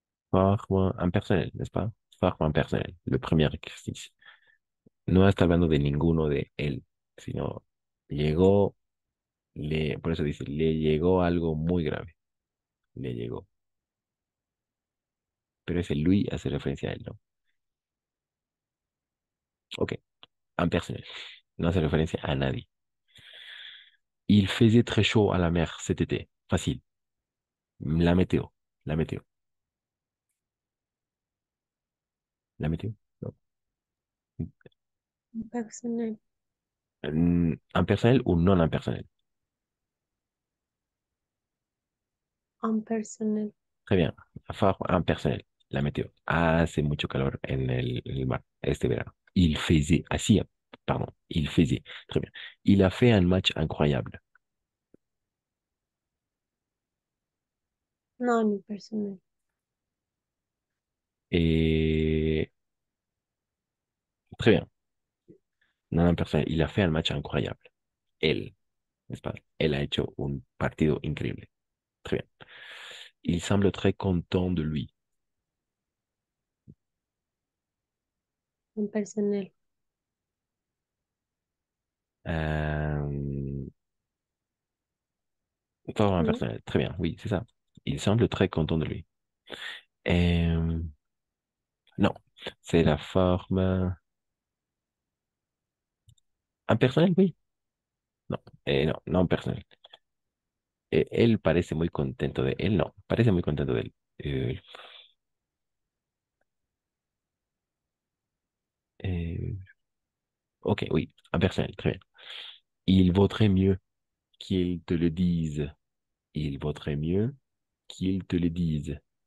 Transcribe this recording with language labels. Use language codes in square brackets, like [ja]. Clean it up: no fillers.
[fr] Forme impersonnel, n'est-ce pas? Forme impersonnel. Le premier exercice. [es] No está hablando de ninguno de él, sino llegó, por eso dice, le llegó algo muy grave. Le llegó. Pero ese Louis hace referencia a él, ¿no? Ok, impersonnel. No hace referencia a nadie. [fr] Il faisait très chaud à la mer cet été. Facile. La météo. La météo. La météo. Non. Impersonnel. Impersonnel ou non impersonnel. Impersonnel. Très bien. Forme impersonnel. La météo. [es] Hace mucho calor en el mar este verano. [fr] Il faisait. [es] Hacía. [fr] Pardon. Il faisait. Très bien. Il a fait un match incroyable. Non impersonnel. Et très bien. Non impersonnel. Il a fait un match incroyable. Él. N'est-ce pas? [es] Él a hecho un partido increíble. [fr] Très bien. Il semble très content de lui. Impersonnel. Euh, Forme Oui. impersonnelle. Très bien, oui, c'est ça. Il semble très content de lui. Euh, non, c'est la forme impersonnelle, oui. [es] No, no, no personal. Él parece muy contento de él, no, parece muy contento de él. [fr] Eh, eh, ok, oui, impersonnel, très bien. Il vaudrait mieux qu'il te le dise. Il vaudrait mieux qu'il te le dise.